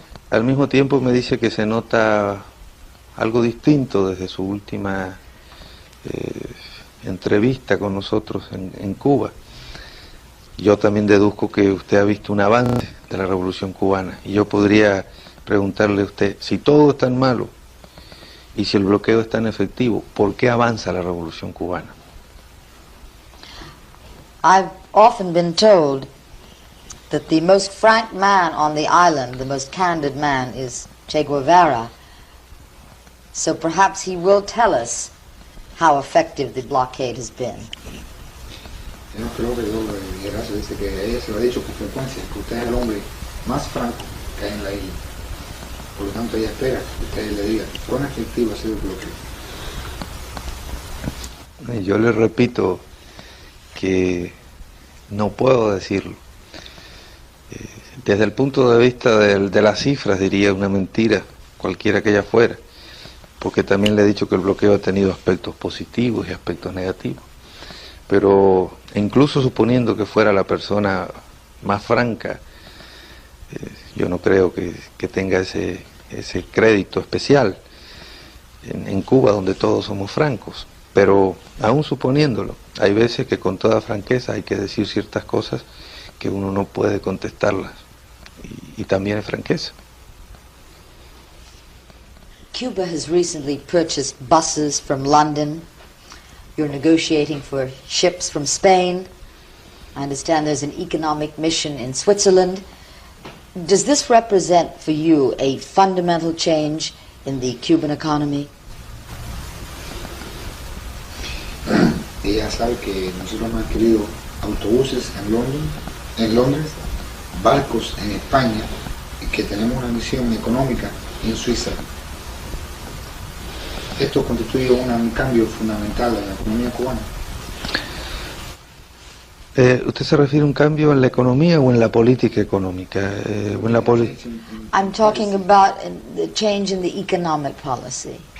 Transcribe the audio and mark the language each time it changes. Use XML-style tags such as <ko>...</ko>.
<es>Al mismo tiempo me dice que se nota algo distinto desde su última entrevista con nosotros en Cuba. Yo también deduzco que usted ha visto un avance de la Revolución Cubana y yo podría preguntarle a usted, si todo es tan malo y si el bloqueo es tan efectivo, ¿por qué avanza la Revolución Cubana?</es> <en>I've often been told that the most frank man on the island, the most candid man, is Che Guevara. So perhaps he will tell us how effective the blockade has been.</en> <es>Yo creo que Guevara dice que ella se lo ha dicho con frecuencia, que usted es el hombre más franco que hay en la isla. Por lo tanto, ella espera que usted le diga cuán efectivo ha sido el bloqueo. Yo le repito que no puedo decirlo. Desde el punto de vista de las cifras, diría una mentira, cualquiera que ella fuera, porque también le he dicho que el bloqueo ha tenido aspectos positivos y aspectos negativos. Pero incluso suponiendo que fuera la persona más franca, yo no creo que tenga ese crédito especial en Cuba, donde todos somos francos. Pero aún suponiéndolo, hay veces que con toda franqueza hay que decir ciertas cosas que uno no puede contestarlas, y también es franqueza.</es> <en>Cuba has recently purchased buses from London. You're negotiating for ships from Spain. I understand there's an economic mission in Switzerland. Does this represent for you a fundamental change in the Cuban economy?</en> <es>Ella sabe que nosotros hemos adquirido autobuses en Londres, barcos en España, y que tenemos una misión económica en Suiza. Esto constituye un cambio fundamental en la economía cubana. ¿Usted se refiere a un cambio en la economía o en la política económica? O en la</es> <en>I'm talking about the change in the economic policy.</en>